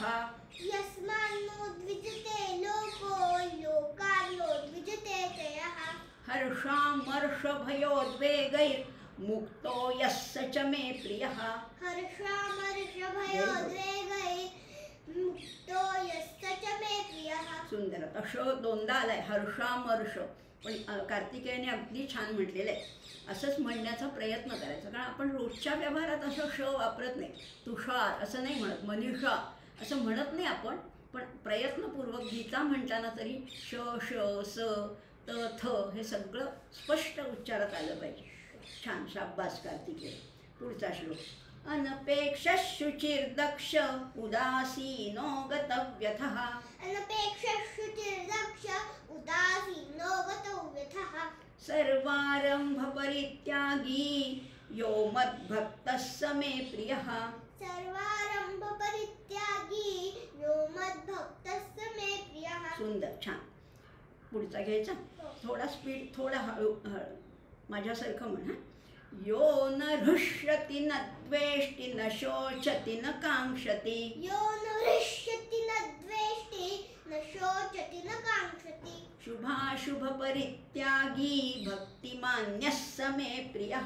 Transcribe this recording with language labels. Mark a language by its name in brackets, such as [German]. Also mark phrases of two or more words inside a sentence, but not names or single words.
[Sanskrit] यस्मान्नो द्विजते लोको लोकान्नो द्विजते च यः. हर्षामर्षभयोद्वेगैर्मुक्तो यः स च मे प्रियः. हर्षामर्षभयोद्वेगैर्मुक्तो यः स च मे प्रियः. [Marathi] सुंदर. आता श दोनदा आलाय, हर्षामर्ष, पण कार्तिकेयने अगदी छान म्हटलेलं आहे. असंच म्हणण्याचा प्रयत्न करायचा, कारण आपण रोजच्या व्यवहारात असं श वापरत नाही. तुषार असं नाही म्हणत, मनीषा असं म्हणत नाही आपण, पण प्रयत्नपूर्वक गीता म्हणताना तरी श श स त थ हे सगळं स्पष्ट उच्चारात आलं पाहिजे. छान, शाब्बास कार्तिकेय. पुढचा श्लोक. [Sanskrit] अनपेक्षः शुचिर्दक्ष उदासीनो गतव्यथः. अनपेक्षः शुचिर्दक्ष उदासीनो गतव्यथः. सर्वारंभ परित्यागी यो मद्भक्तः स मे प्रियः. सर्वारंभ परित्यागी यो मद्भक्तः स मे प्रियः. [Marathi] सुंदर, छान. पुढचा घ्यायचा, थोडा स्पीड, थोडा हळू माझ्यासारखं म्हणा. [Sanskrit] यो न हृष्यति न द्वेष्टि न शोचति न कांक्षति. यो न हृष्यति न द्वेष्टि न शोचति न कांक्षति. शुभाशुभ परित्यागी भक्तिमान्यः स मे प्रियः.